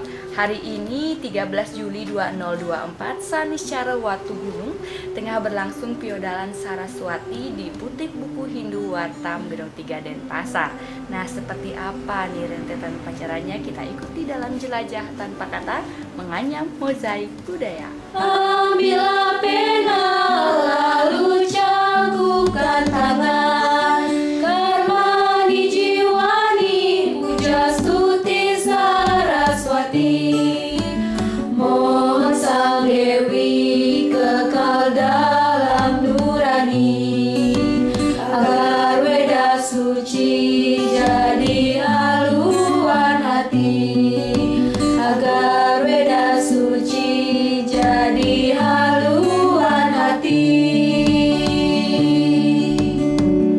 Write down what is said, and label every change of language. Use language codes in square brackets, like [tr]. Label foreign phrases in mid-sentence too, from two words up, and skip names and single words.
[id] Hari ini 13 Juli 2024, Saniscara Watu Gunung tengah berlangsung piodalan Saraswati di Butik Buku Hindu Wartam Gedung 3 Denpasar. Nah, seperti apa nih rentetan upacaranya? Kita ikuti dalam jelajah tanpa kata menganyam mozaik budaya. Ambillah pena lalu cangkupkan tangan. [sa] कर्मणि जीवनि पूजा स्तुति सरस्वती. [id] Mohon Sang Dewi kekal dalam nurani. Agar Weda suci jadi haluan hati. Agar Weda suci jadi haluan hati.